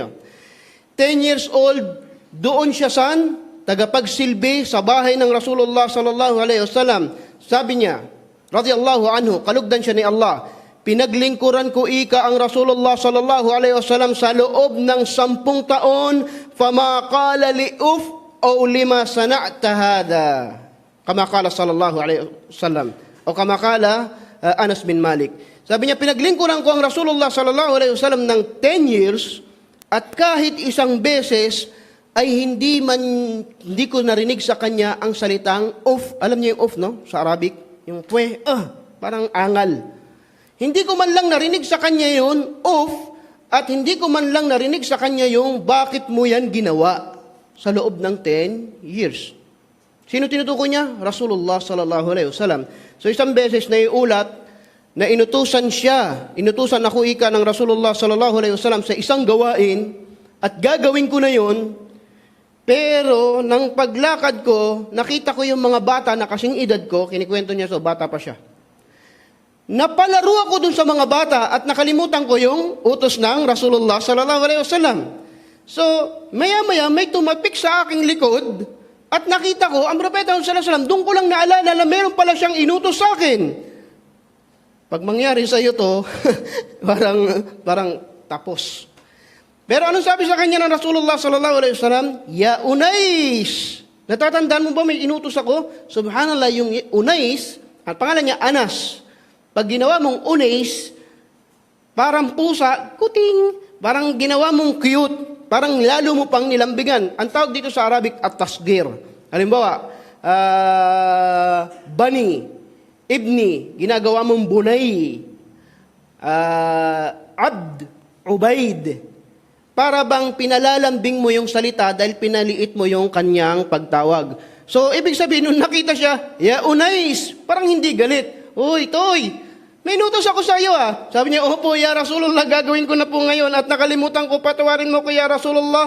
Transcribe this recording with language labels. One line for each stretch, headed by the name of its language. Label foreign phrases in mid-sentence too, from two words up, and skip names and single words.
Filipino: 10
English: years old,
Filipino: doon siya tagapagsilbi sa bahay ng Rasulullah
Arabic: صلى الله عليه وسلم.
Filipino: Sabi niya,
Arabic: رضي الله عنه,
Filipino: kalugdan siya ni Allah, pinaglingkuran ko ika ang Rasulullah
Arabic: صلى الله عليه وسلم
Filipino: sa loob ng 10 taon,
Arabic: فما قال لي أف أو لما صنعت هذا. كما قال صلى الله عليه وسلم. أو كما قال أنس بن مالك.
Filipino: Sabi niya, pinaglingkuran ko ang Rasulullah
Arabic: صلى الله عليه وسلم
Filipino: ng 10 years at kahit isang beses ay hindi ko narinig sa kanya ang salitang of. Alam niyo yung of, no? Sa Arabic, yung pwe, parang angal. Hindi ko man lang narinig sa kanya yun, of, at hindi ko man lang narinig sa kanya yung bakit mo yan ginawa sa loob ng 10 years. Sino tinutukoy niya?
Arabic: رسول الله صلى الله عليه وسلم.
Filipino: So isang beses na iulat na inutusan ako ika ng Rasulullah
Arabic: صلى الله عليه وسلم
Filipino: sa isang gawain at gagawin ko na yon. Pero nang paglakad ko, nakita ko yung mga bata na kasing edad ko, kinikwento niya, so bata pa siya. Napalaro ako dun sa mga bata at nakalimutan ko yung utos ng Rasulullah
Arabic: صلى الله عليه وسلم.
Filipino: So, maya-maya may tumapik sa aking likod at nakita ko, ang Propeta
Arabic: صلى الله عليه وسلم,
Filipino: doon ko lang naalala na meron pala siyang inutos sa akin. Pag mangyari sa iyo to, parang tapos. Pero anong sabi sa kanya ng Rasulullah
Arabic: صلى الله عليه وسلم? يا أنيس.
Filipino: Natatandaan mo ba may inutos ako? Subhanallah, yung Unais, ang pangalan niya Anas. Pag ginawa mong Unais, parang pusa, kuting, parang ginawa mong cute. parang lalo mo pang nilambingan. Ang tawag dito sa Arabic at tasgir. Halimbawa, bani, ibni, ginagawa mong bunay, abd, ubaid. Para bang pinalalambing mo yung salita dahil pinaliit mo yung kanyang pagtawag. So, ibig sabihin, nung nakita siya, ya Unais, parang hindi galit. Uy, Toy, may inutos ako sa iyo Sabi niya, opo,
Arabic: يا رسول الله,
Filipino: gagawin ko na po ngayon at nakalimutan ko, patawarin mo ko,
Arabic: يا رسول الله.